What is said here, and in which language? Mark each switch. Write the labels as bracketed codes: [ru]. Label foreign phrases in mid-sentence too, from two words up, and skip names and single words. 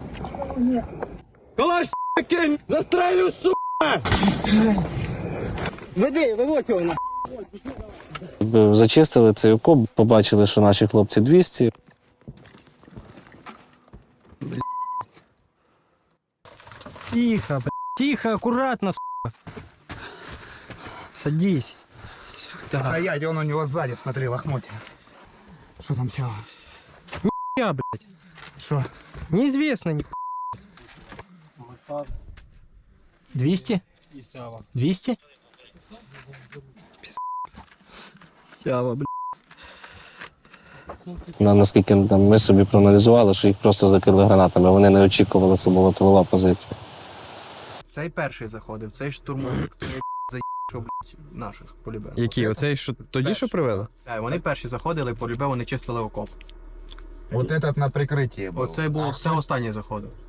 [ru] Калаш кинь! Застрелю, сука! [uk] Веди, виводь його на. Зачистили цей окоп, побачили, що наші хлопці 200. [ru] Тихо, тихо, аккуратно, сука. Садись. Стоять, он у него сзади, смотри, лохмотья. Что там все? Я, блядь. Что? Неизвестно, ни 200? 200? Сява, блядь. [uk] Наскільки там, ми собі проаналізували, що їх просто закрили гранатами. Вони не очікували, це була тилова позиція. Цей перший заходив, цей штурмовик, цей заїхав, блядь, наших полюбив. Який? Оцей, що тоді що привели? Вони перші заходили, полюбив, вони чистили окоп. [ru] Вот этот на прикрытии был. [uk] Оцей був, це останній заходив.